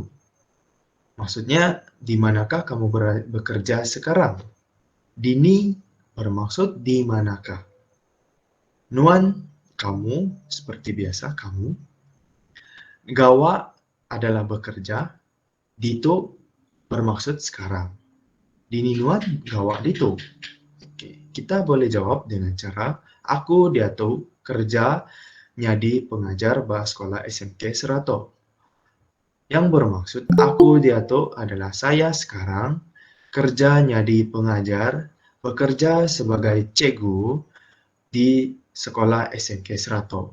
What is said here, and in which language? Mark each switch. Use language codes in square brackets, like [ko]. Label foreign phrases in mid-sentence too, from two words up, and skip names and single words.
[ms] Maksudnya, di manakah kamu bekerja sekarang? Dini bermaksud di manakah. Nuan, kamu, seperti biasa, kamu. Gawa adalah bekerja. Dito bermaksud sekarang. [iba] Dini Nuan gawa dito. [ms] Oke, kita boleh jawab dengan cara, [iba] aku dia tahu kerja nyadi pengajar bahasa sekolah SMK Serato. [ms] Yang bermaksud [iba] aku dia tahu [ms] adalah saya sekarang [iba] kerja nyadi pengajar, [ms] bekerja sebagai cikgu di sekolah SMK Serato.